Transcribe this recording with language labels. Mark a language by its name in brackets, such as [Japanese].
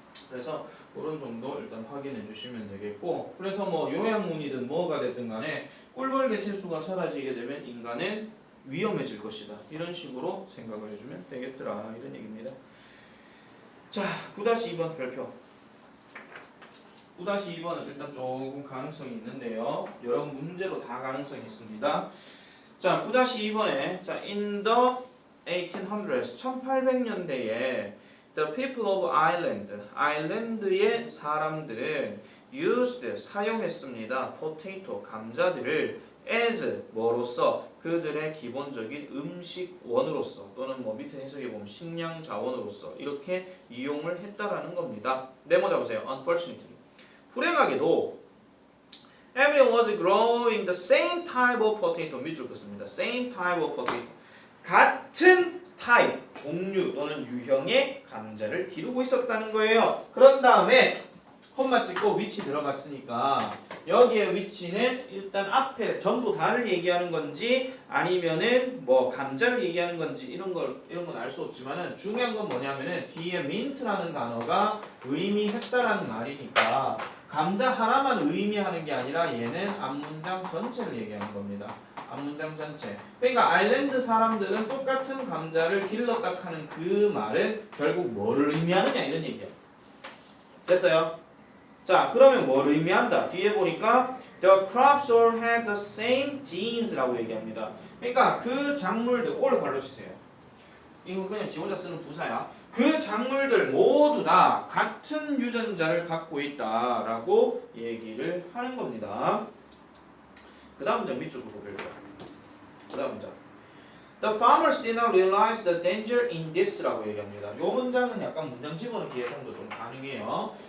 [Korean] 그래서 그런 정도 일단 확인해 주시면 되겠고 그래서 뭐 요약문이든 뭐가 됐든 간에 꿀벌 개체수가 사라지게 되면 인간은 위험해질 것이다. 이런 식으로 생각을 해주면 되겠더라. 이런 얘기입니다. 자, 9-2번 별표. 9-2번은 일단 조금 가능성이 있는데요. 여러분 문제로 다 가능성이 있습니다. [English] 자, 9-2번에 자, in the 1800s [Korean] 1800년대에 [English] The people of Ireland, [Korean] 아일랜드의 사람들은 [English] used, [Korean] 사용했습니다. potato, 감자들을 as, 뭐로서? 그들의 기본적인 음식원으로서 또는 뭐 밑에 해석해 보면 식량 자원으로서 이렇게 이용을 했다라는 겁니다. 메모 잡으세요. Unfortunately. 불행하게도 [English] everyone was growing the same type of potato. [Korean] 밑줄 긋습니다. [English] Same type of potato. [Korean] 같은 타입, 종류 또는 유형의 감자를 기르고 있었다는 거예요. 그런 다음에 콤마 찍고 위치 들어갔으니까 여기에 위치는 일단 앞에 전부 다를 얘기하는 건지 아니면은 뭐 감자를 얘기하는 건지 이런 건 알 수 없지만은 중요한 건 뭐냐면은 뒤에 민트라는 단어가 의미했다라는 말이니까 감자 하나만 의미하는 게 아니라 얘는 앞문장 전체를 얘기하는 겁니다. 앞문장 전체. 그러니까 아일랜드 사람들은 똑같은 감자를 길렀다 하는 그 말은 결국 뭐를 의미하느냐 이런 얘기야. 됐어요? 자, 그러면 뭘 의미한다? 뒤에 보니까 [English] the crops all had the same genes [Korean] 라고 얘기합니다. 그러니까 그 작물들 올 발로 치세요. 이거 그냥 지 혼자 쓰는 부사야. 그 작물들 모두 다 같은 유전자를 갖고 있다라고 얘기를 하는 겁니다. 그 다음 문장 밑줄 긋고 볼게요. 그 다음 문장. [English] The farmers did not realize the danger in this [Korean] 라고 얘기합니다. 이 문장은 약간 문장 집어넣기 예상도 좀 가능해요.